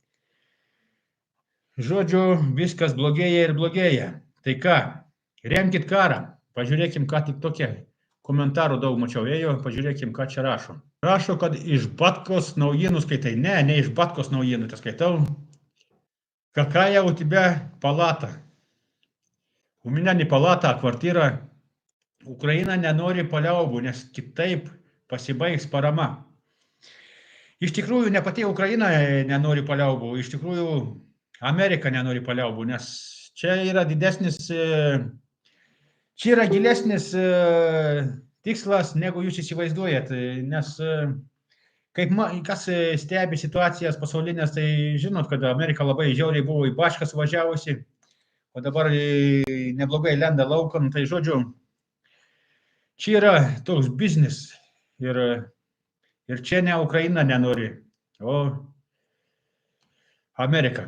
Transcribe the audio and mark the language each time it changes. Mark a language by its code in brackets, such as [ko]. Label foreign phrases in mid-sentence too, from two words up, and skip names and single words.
[lt] Žodžiu, viskas blogėja ir blogėja. Tai ką, remkit karą. Pažiūrėkim, ką tik tokie komentarų daug mačiau ėjo, pažiūrėkim, ką čia rašo. Rašo, kad iš Batkos naujienų skaitai. Ne iš Batkos naujienų tai skaitau. [ru] Какая у тебя палата? У меня не палата, а квартира. [lt] Ukraina nenori paliaubų, nes kitaip pasibaigs parama. Iš tikrųjų, ne pati Ukraina nenori paliaubų, iš tikrųjų Amerika nenori paliaubų, nes čia yra gilesnis tikslas, negu jūs įsivaizduojat, nes kas stebi situacijas pasaulinės, tai žinot, kad Amerika labai žiauriai buvo į baškas važiavusi, o dabar neblogai lenda laukan, tai žodžiu, čia yra toks biznis ir čia ne Ukraina nenori, o Amerika.